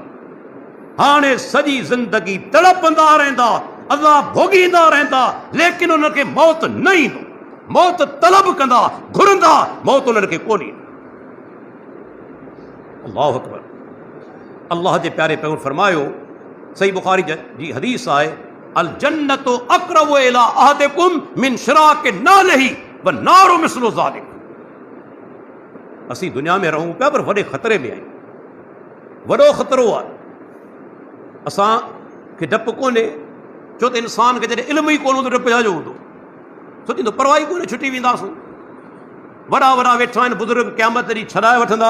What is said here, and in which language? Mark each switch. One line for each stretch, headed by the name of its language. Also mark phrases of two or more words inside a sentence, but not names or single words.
Sindhi: हाणे सॼी ज़िंदगी तड़पंदा रहंदा, अज़ाब भोगींदा रहंदा, लेकिन उनखे मौत न ईंदो। मौत तलब कंदा, घुरंदा, मौत उन्हनि खे कोन ईंदी।
Arabic: الله أكبر.
Sindhi: अल्लाह जे प्यारे पैगंबर फरमायो, सही बुखारी जी हदीस आहे,
Arabic: الجنة أقرب إلى أحدكم من شراك نعله والنار مثل ذلك.
Sindhi: असीं दुनिया में रहूं पिया पर वॾे ख़तरे में आहियूं, वॾो ख़तरो आहे। असांखे डपु कोन्हे, छो त इंसान खे जॾहिं इल्मु ई कोन हूंदो डपु छाजो हूंदो? सोचींदो परवाही कोन्हे, छुटी वेंदासूं। वॾा वॾा वेठा आहिनि बुज़ुर्ग, क़यामत ॾींहुं छॾाए वठंदा।